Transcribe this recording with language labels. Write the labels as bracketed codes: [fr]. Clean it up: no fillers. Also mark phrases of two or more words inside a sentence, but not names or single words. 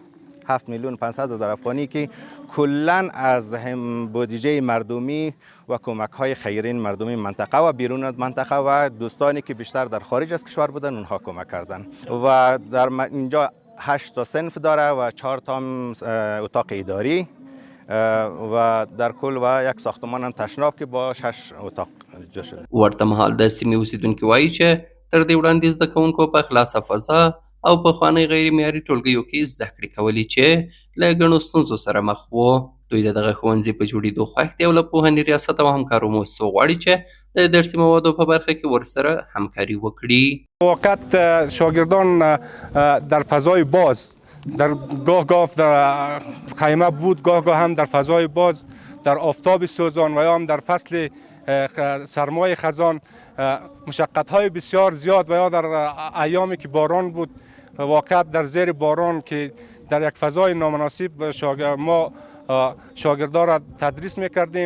[fa] 7 میلیون 500 هزار افغانی که کلا از بودجه مردمی و کمک های خیرین مردمی منطقه و بیرون از منطقه و دوستانی که بیشتر در خارج از کشور بودن اونها کمک کردن. و در اینجا 8 تا صنف داره و 4 تا اتاق اداری و در کل و یک ساختمان هم تشناب که با 6 اتاق جا شده. [ps] ورته مهال د سیمې اوسیدونکي وایي چې تر دې وړاندې زده کوونکو په خلاصه فضا او په خواني غیر معیاري ټولګیو کې زده کړې کولې چې له ګڼو ستونزو سره مخ وو. دوی د دغه ښوونځي په جوړېدو خوښ دي او له پوهنې ریاست او همکارو مؤسسو غواړي چې د درسي موادو په برخه کې ورسره همکاري وکړي. [fa] واقعا شاگردان در فضای باز در گاه در خیمه بود، گاه هم در فضای باز در آفتاب سوزان و یا هم در فصل سرمای خزان مشقت‌های بسیار زیاد و یا در ایامی که باران بود واقعا در زیر باران که در یک فضای نامناسب ما شاگردان را تدریس میکردیم.